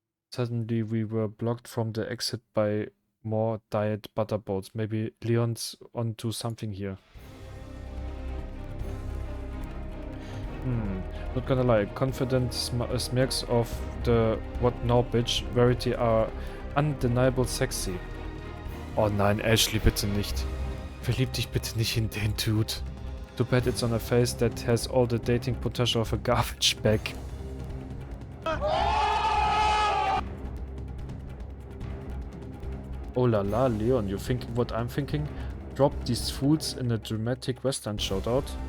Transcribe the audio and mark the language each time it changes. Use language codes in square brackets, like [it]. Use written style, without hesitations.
[en] Suddenly we were blocked from the exit by more diet butter boats. Maybe Leon's onto something here. Not gonna lie, confident smirks of the what now bitch variety are undeniable sexy. [de] Oh nein, Ashley, bitte nicht. Verlieb dich bitte nicht in den Dude. [en] Too bad it's on a face that has all the dating potential of a garbage bag. Oh la la, Leon, you thinking what I'm thinking? Drop these fools in a dramatic western shootout?